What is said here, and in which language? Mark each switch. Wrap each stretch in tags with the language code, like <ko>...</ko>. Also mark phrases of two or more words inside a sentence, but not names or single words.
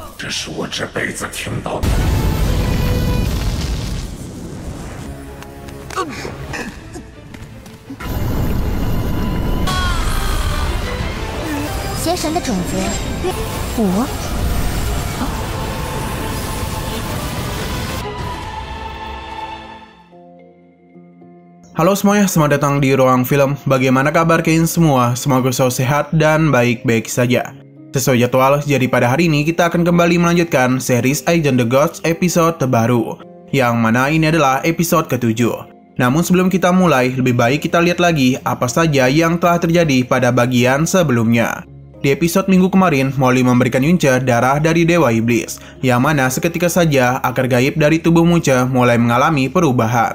<zh>是我这辈子听到的。邪神的种子，我。</zh> <id>Halo semuanya, selamat datang di Ruang Film. Bagaimana kabar kalian semua? Semoga selalu sehat dan baik-baik saja. Sesuai jadwal, jadi pada hari ini kita akan kembali melanjutkan series Agent the Gods episode terbaru, yang mana ini adalah episode ke-7. Namun sebelum kita mulai, lebih baik kita lihat lagi apa saja yang telah terjadi pada bagian sebelumnya. Di episode minggu kemarin, Molly memberikan Yunche darah dari Dewa Iblis, yang mana seketika saja akar gaib dari tubuh Yunche mulai mengalami perubahan.</id>